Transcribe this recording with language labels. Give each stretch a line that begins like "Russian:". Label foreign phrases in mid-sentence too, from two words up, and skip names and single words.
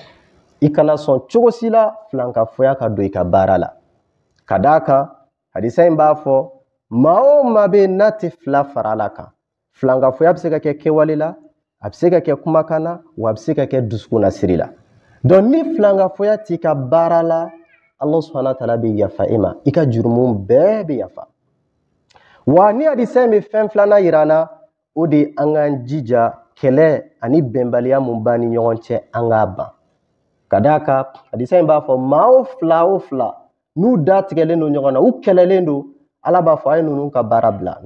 Bambara: i kana sɔn cogo si la filankafoya ka don i ka baara la ka d'a kan hadisa in b'a fɔ maa o maa bɛ yen n'a tɛ fila fara ala kan filankafoya bɛ se ka kɛ kɛwale la a bɛ se ka kɛ kumakan na wa a bɛ se ka kɛ dusukun na siri la donc ni filankafoya t'i ka baara la
Arabic: الله سبحانه وتعالى
Bambara: bɛ yafa e ma i ka jurumu bɛɛ bɛ yafa wa ni hadisa in bɛ fɛn filanan yira an na o de an k'an jija kɛlɛ ani bɛnbaliya mun b'an ni ɲɔgɔn cɛ an k'a ban ka d'a kan hadisa in b'a fɔ maa o fila n'u da tigɛlen don ɲɔgɔn na u kɛlɛlen don Ala b'a fɔ a ye ninnu ka baara bila n